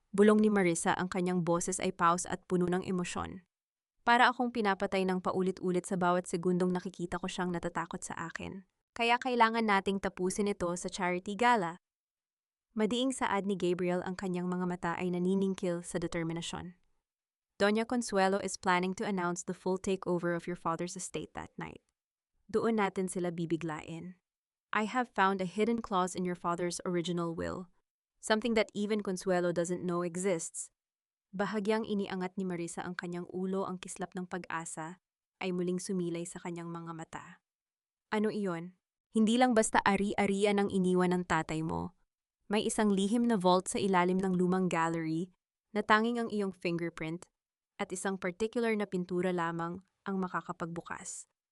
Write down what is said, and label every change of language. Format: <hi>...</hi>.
<tl>Bulong ni Marissa, ang kanyang boses ay paus at puno ng emosyon. Para akong pinapatay ng paulit-ulit sa bawat segundong nakikita ko siyang natatakot sa akin. Kaya kailangan nating tapusin ito sa charity gala. Madiing saad ni Gabriel, ang kanyang mga mata ay naniningkil sa determinasyon.</tl> <en>Doña Consuelo is planning to announce the full takeover of your father's estate that night.</en> <tl>Doon natin sila bibiglain.</tl> <en>I have found a hidden clause in your father's original will, something that even Consuelo doesn't know exists.</en> <tl>Bahagyang iniangat ni Marissa ang kanyang ulo, ang kislap ng pag-asa ay muling sumilay sa kanyang mga mata. Ano iyon? Hindi lang basta ari-arian ang iniwan ng tatay mo. May isang lihim na vault sa ilalim ng lumang gallery na tanging ang iyong fingerprint at isang particular na pintura lamang ang makakapagbukas.</tl>